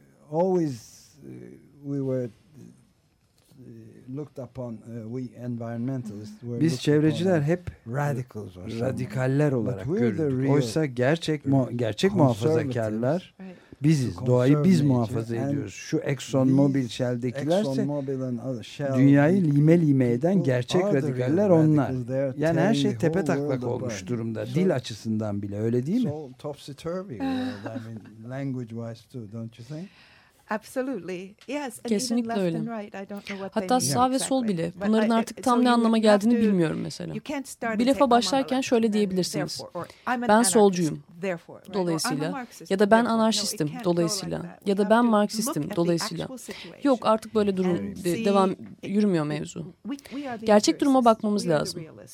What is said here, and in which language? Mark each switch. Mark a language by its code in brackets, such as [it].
[en] Always we were looked upon we environmentalists were [tr] biz çevreciler hep [en] radicals or [tr] radikaller olarak görülürdük. Oysa gerçek muhafazakarlar biziz. Doğayı biz muhafaza ediyoruz. Şu Exxon Mobil Shell'dekilerse dünyayı lime lime eden gerçek radikaller onlar. Yani her şey tepe taklak olmuş durumda. Dil açısından bile, öyle değil mi? [en] Topsy-turvy world. I mean, language wise too, don't you think? Absolutely. Yes, [tr] kesinlikle and öyle. Hatta sağ ve sol bile. Bunların artık tam ne anlama geldiğini bilmiyorum mesela. Bir lafa başlarken şöyle diyebilirsiniz. Ben solcuyum. Dolayısıyla. Ya da ben anarşistim. Dolayısıyla. Ya da ben Marksistim. Dolayısıyla. Yok, artık böyle devam yürümüyor mevzu. Gerçek duruma bakmamız lazım.